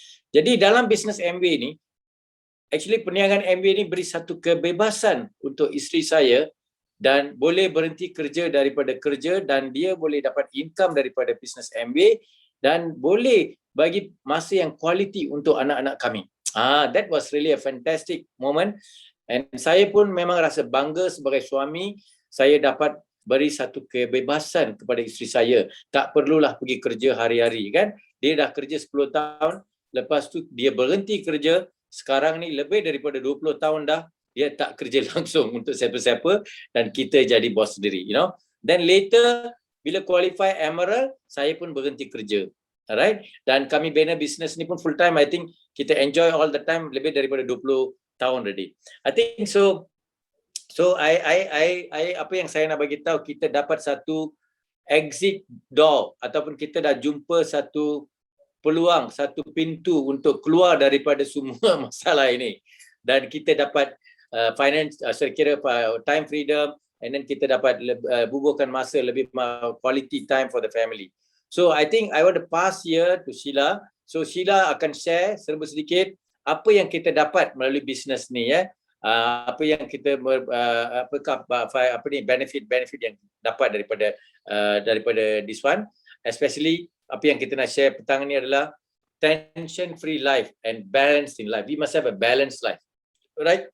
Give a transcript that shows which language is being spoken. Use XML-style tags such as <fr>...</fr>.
<ms>Jadi dalam bisnes MW ni, actually perniagaan MW ni beri satu kebebasan untuk isteri saya dan boleh berhenti kerja daripada kerja dan dia boleh dapat income daripada bisnes MW dan boleh bagi masa yang quality untuk anak-anak kami.</ms> <en>That was really a fantastic moment.</en> <ms>And saya pun memang rasa bangga sebagai suami, saya dapat beri satu kebebasan kepada isteri saya. Tak perlulah pergi kerja hari-hari, kan. Dia dah kerja 10 tahun, lepas tu dia berhenti kerja, sekarang ni lebih daripada 20 tahun dah, dia tak kerja langsung untuk siapa-siapa dan kita jadi bos sendiri,</ms> <en>Then later,</en> <ms>bila qualify Emerald, saya pun berhenti kerja. Alright, dan kami bina bisnes ni pun full time.</ms> <en>I think</en> <ms>kita</ms> <en>enjoy all the time,</en> <ms>lebih daripada 20 tahun already.</ms> <en>I think so I</en> <ms>apa yang saya nak bagi tahu, kita dapat satu exit door ataupun kita dah jumpa satu peluang, satu pintu untuk keluar daripada semua masalah ini. Dan kita dapat kira</ms> <en>time freedom, and then</en> <ms>kita dapat bubuhkan masa lebih</ms> <en>quality time for the family. So I think I want to pass here to Sheila.</en> <ms>So Sheila akan share serba sedikit apa yang kita dapat melalui bisnes ni, ya. Apa yang kita</ms> <en>benefit</en> <ms>yang dapat daripada</ms> <en>this one, especially</en> <ms>apa yang kita nak</ms> <en>share</en> <ms>petang ni adalah</ms> <en>tension free life and balance in life. We must have a balanced life. Alright.</en>